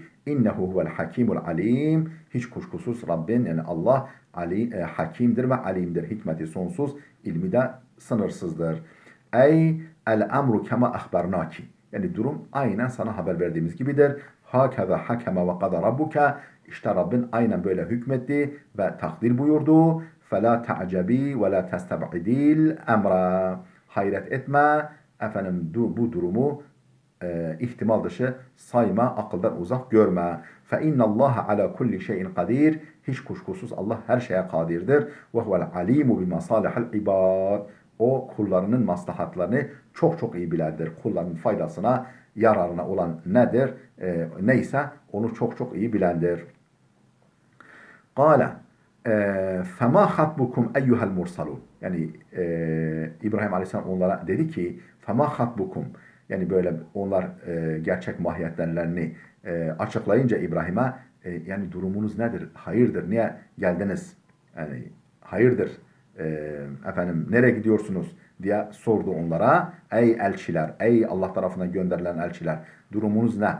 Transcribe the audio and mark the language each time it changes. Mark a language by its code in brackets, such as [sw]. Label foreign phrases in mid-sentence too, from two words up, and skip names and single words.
[ar] إنه هو الحكيم العليم. [tr] Hiç kuşkusuz Rabbin yani Allah hakimdir ve alimdir. Hikmeti sonsuz, ilmi de sınırsızdır. [ar] أي الأمر كما أخبرناك. [tr] Yani durum aynen sana haber verdiğimiz gibidir. [ar] هكذا حكم وقضى ربك. [tr] İşte Rabbin aynen böyle hükmetti ve takdir buyurdu. [ar] فَلَا تَعْجَبِي وَلَا تَسْتَبْعِدِي الْاَمْرَ. [tr] Hayret etme, efendim bu durumu ihtimal dışı sayma, akıldan uzak görme. [ar] فَاِنَّ اللّٰهَ عَلَى كُلِّ شَيْءٍ قَدِيرٍ. [tr] Hiç kuşkusuz Allah her şeye kadirdir. [ar] وَهُوَ الْعَلِيمُ بِمَصَالِحِ الْعِبَادِ. [tr] O kullarının maslahatlarını çok çok iyi bilendir. Kullarının faydasına, yararına olan nedir? Neyse onu çok çok iyi bilendir. [ar] Kâle فَمَا خَطْبُكُمْ اَيُّهَا الْمُرْسَلُونَ. [tr] Yani İbrahim Aleyhisselam onlara dedi ki [ar] فَمَا خَطْبُكُمْ. [tr] Yani böyle onlar gerçek mahiyetlerini açıklayınca İbrahim'e yani durumunuz nedir? Hayırdır? Niye geldiniz? Yani hayırdır? Efendim nereye gidiyorsunuz? Diye sordu onlara. Ey elçiler, ey Allah tarafından gönderilen elçiler, durumunuz ne?